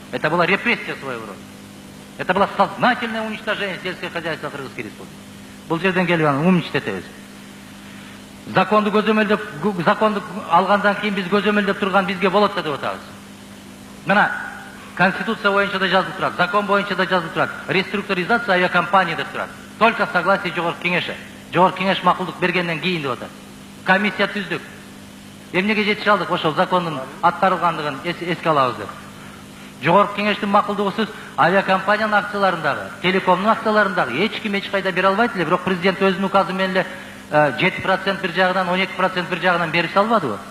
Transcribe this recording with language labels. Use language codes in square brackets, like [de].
[ru] Это была репрессия своего рода. Это было сознательное уничтожение сельского хозяйства Кыргызской республики. [ky] Бул жерден келип аны умичтетебиз. Законду көзөмөлдөп, законду алгандан кийин биз көзөмөлдөп турган бизге болот деп атабыз. Мына Конституция боюнча да жазылып турат, закон боюнча да жазылып турат. Реструктуризация авиакомпания деп турат. [ru] Только согласие [ky] Жогорку Кеңеши. Жогорку Кеңеш макулдук бергенден кийин деп атат. Комиссия түздүк. Эмнеге жетише алдык ошол закондун аткарылгандыгын эске алабыз деп. Жогорку Кеңештин макулдугусуз авиакомпаниянын акцияларындагы, телекомдун акцияларындагы эч ким эч кайда бере албайт эле, бирок президент өзүнүн указы менен эле 7% бир жагынан, 12% бир жагынан берип салбадыбы?